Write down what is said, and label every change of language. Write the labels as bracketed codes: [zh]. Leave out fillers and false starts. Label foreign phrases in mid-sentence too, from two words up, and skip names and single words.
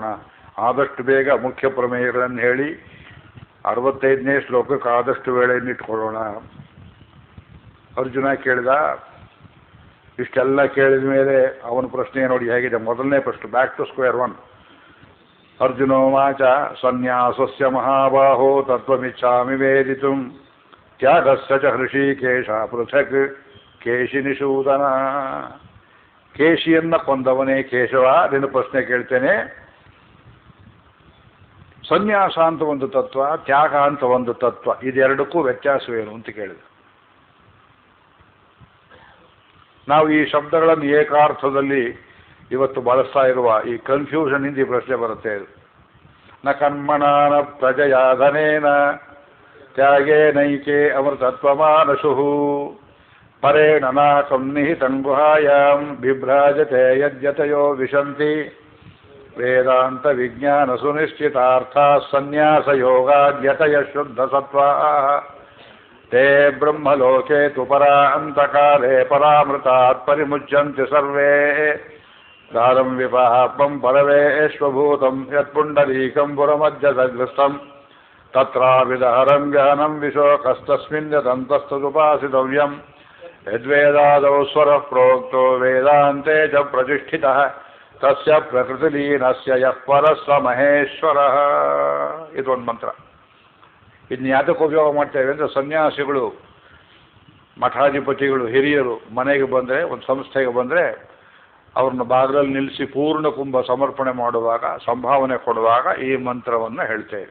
[kn] ಆದಷ್ಟು ಬೇಗ ಮುಖ್ಯ ಪ್ರಮೇಯಗಳನ್ನು ಹೇಳಿ 65ನೇ ಶ್ಲೋಕಕ್ಕೆ ಆದಷ್ಟು ವೇಳೆಯನ್ನಿಟ್ಕೊಳ್ಳೋಣ. ಅರ್ಜುನ ಕೇಳಿದ. ಇಷ್ಟೆಲ್ಲ ಕೇಳಿದ ಮೇಲೆ ಅವನ ಪ್ರಶ್ನೆ ನೋಡಿ ಹೇಗಿದೆ. ಮೊದಲನೇ ಪ್ರಶ್ನೆ, [en] back to square one. [sa] ಅರ್ಜುನೋವಾಚ ಸನ್ಯಾಸಸ್ಯ ಮಹಾಬಾಹೋ ತತ್ವಮಿಚ್ಛಾಮಿ ವೇದಿತುಂ ತ್ಯಾಗಸ್ಯ ಚ ಹೃಷೀಕೇಶ ಪೃಥಕ್ ಕೇಶಿನಿಷೂದನ. [kn] ಕೇಶಿಯನ್ನ ಕೊಂದವನೇ ಕೇಶವ, ನಿನ್ನ ಪ್ರಶ್ನೆ ಕೇಳ್ತೇನೆ. ಸನ್ಯಾಸ ಅಂತ ಒಂದು ತತ್ವ, ತ್ಯಾಗ ಅಂತ ಒಂದು ತತ್ವ, ಇದೆರಡಕ್ಕೂ ವ್ಯತ್ಯಾಸವೇನು ಅಂತ ಕೇಳಿದೆ. ನಾವು ಈ ಶಬ್ದಗಳನ್ನು ಏಕಾರ್ಥದಲ್ಲಿ ಇವತ್ತು ಬಳಸ್ತಾ ಇರುವ ಈ ಕನ್ಫ್ಯೂಷನ್ ಇಂದ ಈ ಪ್ರಶ್ನೆ ಬರುತ್ತೆ. [sa] ನ ಕರ್ಮಣಾನ ಪ್ರಜಯಾಧನೇನ ತ್ಯಾಗೇ ನೈಕೆ ಅಮೃತತ್ವಮಾನಶು ಪರೇಣ ನಾಕಂ ನಿಹಿತಂ ಗುಹಾಯಾಂ ಬಿಭ್ರಾಜತೆ ಯದ್ಯತಯೋ ವಿಶಂತಿ ವೇದಾಂತ ವಿಜ್ಞಾನ ಸುನಿಶ್ಚಿತಾರ್ಥ ಸನ್ಯಾಸ ಯೋಗಾದ್ಯತಯ ಶುದ್ಧ ಸತ್ವ ತೇ ಬ್ರಹ್ಮಲೋಕೆ ತು ಪರಾಂತಕಾಲೇ ಪರಾಮೃತಾತ್ ಪರಿಮುಚ್ಯಂತಿ ಸರ್ವೇ ದಾರಂ ವಿಪಾಪಂ ಪರವೇಶ್ವಭೂತಂ ಯತ್ಪುಂಡರೀಕಂ ಪುರಮಧ್ಯಸಗ್ರಸ್ತಂ ತತ್ರಾವಿದಹರಂ ವ್ಯಹನಂ ವಿಶೋಕಸ್ತಸ್ಮಿನ್ ಯದಂತಸ್ತದುಪಾಸಿತವ್ಯಂ ಯದ್ವೇದಾದೌ ಸ್ವರಃ ಪ್ರೋಕ್ತೋ ವೇದಾಂತೆ ಚ ಪ್ರತಿಷ್ಠಿತಃ ತಸ್ಯ ಪ್ರಕೃತಿಲೀನಸ್ಯ ಯಃ ಪರಃ ಸ ಮಹೇಶ್ವರಃ. [kn] ಇದೊಂದು ಮಂತ್ರ. ಇದನ್ನ ಯಾತಕ್ಕೆ ಉಪಯೋಗ ಮಾಡ್ತೇವೆ ಅಂದರೆ, ಸನ್ಯಾಸಿಗಳು, ಮಠಾಧಿಪತಿಗಳು, ಹಿರಿಯರು ಮನೆಗೆ ಬಂದರೆ, ಒಂದು ಸಂಸ್ಥೆಗೆ ಬಂದರೆ ಅವ್ರನ್ನ ಬಾಗಿಲಲ್ಲಿ ನಿಲ್ಲಿಸಿ ಪೂರ್ಣ ಕುಂಭ ಸಮರ್ಪಣೆ ಮಾಡುವಾಗ, ಸಂಭಾವನೆ ಕೊಡುವಾಗ ಈ ಮಂತ್ರವನ್ನು ಹೇಳ್ತೇವೆ.